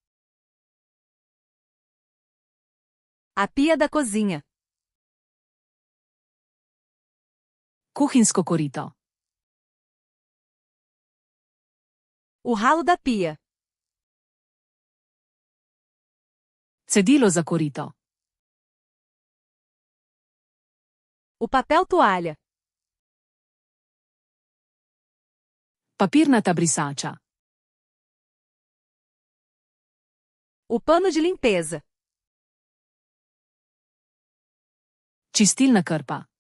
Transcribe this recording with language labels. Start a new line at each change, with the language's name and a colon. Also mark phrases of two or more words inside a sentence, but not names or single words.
Portuguese: A pia da cozinha.
Slovenian: Kuhinjsko korito.
Portuguese: O ralo da pia.
Slovenian: Cedilo za korito.
Portuguese: O papel toalha.
Slovenian: Papirnata brisača.
Portuguese: O pano de limpeza.
Slovenian: Čistilna krpa.